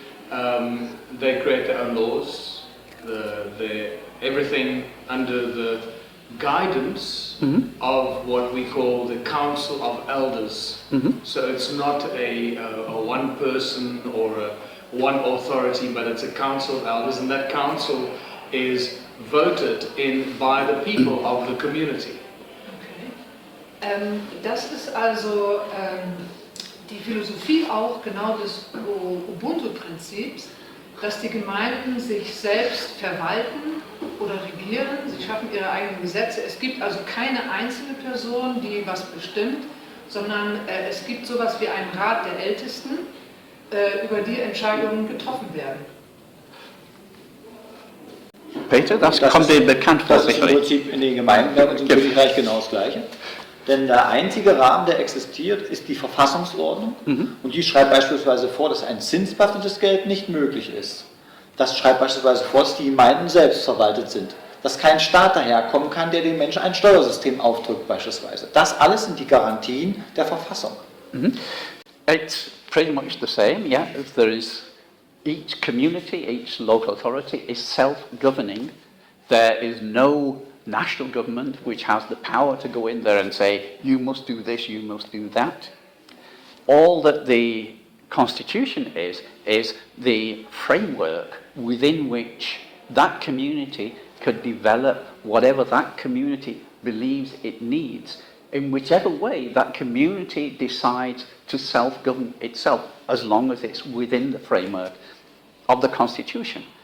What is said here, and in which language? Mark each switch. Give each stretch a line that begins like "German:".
English: They create their own laws, everything under the guidance of what we call the Council of Elders. So it's not a one person or a one authority, but it's a Council of Elders, and that council is voted in by the people of the community. Okay.
German: Das ist also die Philosophie auch genau des Ubuntu-Prinzips, dass die Gemeinden sich selbst verwalten oder regieren, sie schaffen ihre eigenen Gesetze. Es gibt also keine einzelne Person, die was bestimmt, sondern es gibt sowas wie einen Rat der Ältesten, über die Entscheidungen getroffen werden. Peter, das kommt dir bekannt vor, sicherlich. Das ist im Prinzip in den Gemeinden und im Königreich genau das Gleiche. Denn der einzige Rahmen, der existiert, ist die Verfassungsordnung. Und die schreibt beispielsweise vor, dass ein zinsbehaftetes Geld nicht möglich ist. Das schreibt beispielsweise vor, dass die Gemeinden selbst verwaltet sind. Dass kein Staat daherkommen kann, der den Menschen ein Steuersystem aufdrückt beispielsweise. Das alles sind die Garantien der Verfassung.
English: It's pretty much the same, yeah. There is each community, each local authority is self-governing. There is no national government which has the power to go in there and say, you must do this, you must do that. All that the Constitution is the framework within which that community could develop whatever that community believes it needs, in whichever way that community decides to self-govern itself, as long as it's within the framework of the Constitution.